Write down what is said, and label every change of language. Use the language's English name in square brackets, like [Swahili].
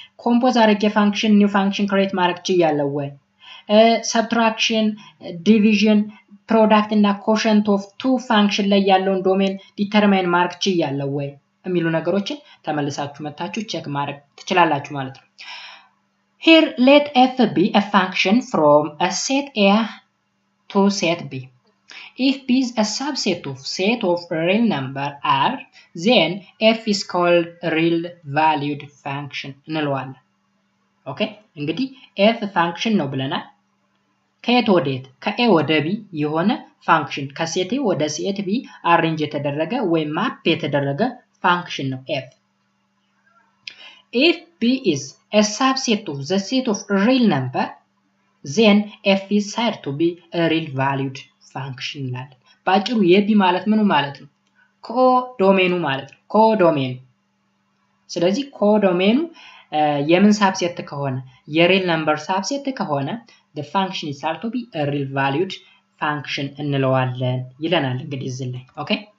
[Amharic] ኮምፖዝ አድርጌ ፋንክሽን ኒው ፋንክሽን ክሬት ማድረግ ይችላል ወይ? ሰብትራክሽን፣ ዲቪዥን፣ ፕሮዳክት እና ኮሸንት ኦፍ ቱ ፋንክሽን ላይ ያለውን ዶሜን ዲተርማይን ማድረግ ይችላል ወይ የሚሉ ነገሮችን ተመልሳችሁ መታችሁ ቼክ ማድረግ ትችላላችሁ ማለት ነው። [English] Here let f be a function from a set A to set B. If B is a subset of set of real number R, then f is called real valued function [Amharic] እንለዋለን። ኦኬ እንግዲህ f function ነው ብለናል። ከየት ወዴት? ከA ወደ B የሆነ ፋንክሽን ከሴት A ወደ ሴት B አሬንጅ የተደረገ ወይም ማፕ የተደረገ ፋንክሽን ነው f. [English] If B is a subset of the set of real number, then f is said to be a real valued function [Amharic] ይላል። ባጭሩ የቢ ማለት ምኑ ማለት ነው? ኮዶሜኑ ማለት ነው። ኮዶሜኑ ስለዚህ ኮዶሜኑ የምን ሳብሴት ከሆነ የሪል ነምበር ሳብሴት ከሆነ [English] the function is said to be a real valued function [Amharic] እንለዋለን ይለናል እንግዲህ እዚህ ላይ ኦኬ